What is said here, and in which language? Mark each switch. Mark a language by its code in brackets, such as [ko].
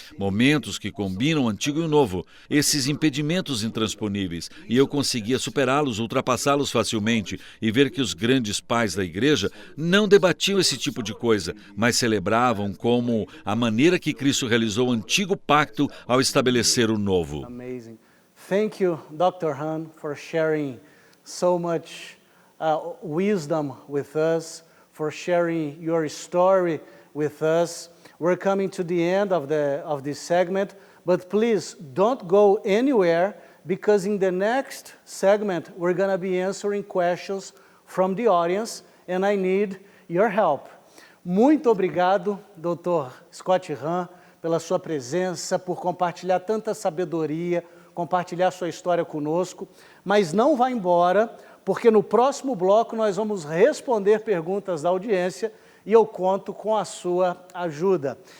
[pt] Momentos que combinam o antigo e o novo, esses impedimentos intransponíveis, e eu conseguia superá-los, ultrapassá-los facilmente e ver que os grandes pais da igreja não debatiam esse tipo de coisa, mas celebravam como a maneira que Cristo realizou o antigo pacto ao estabelecer o novo. [en] Amazing. Thank you, Dr. Han, for sharing so much wisdom with us, for sharing your story with us. We're coming to the end of this segment, but please don't go anywhere, because in the next segment, we're going to be answering questions from the audience, and I need your help. [pt] Muito obrigado, Dr. Scott Hahn, pela sua presença, por compartilhar tanta sabedoria, compartilhar sua história conosco, mas não vá embora, porque no próximo bloco nós vamos responder perguntas da audiência e eu conto com a sua ajuda.